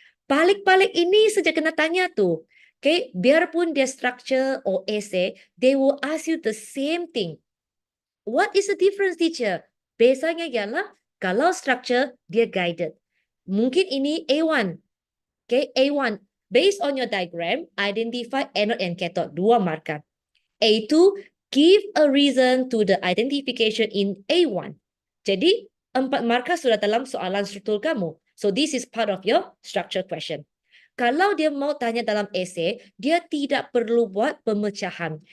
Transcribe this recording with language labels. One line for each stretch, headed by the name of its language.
Malay: Balik-balik ini saja kena tanya tu.
English: Okay,
Malay: biarpun dia
English: structure or essay, they will ask you the same thing. What is the difference, teacher?
Malay: Biasanya ialah kalau structure dia guided. Mungkin ini A1. Okay, A1.
English: Based on your diagram, identify anode and cathode.
Malay: 2 markah.
English: A2, give a reason to the identification in A1.
Malay: Jadi, 4 markah sudah dalam soalan struktur kamu.
English: So, this is part of your structure question.
Malay: Kalau dia mau tanya dalam esei, dia tidak perlu buat pemecahan.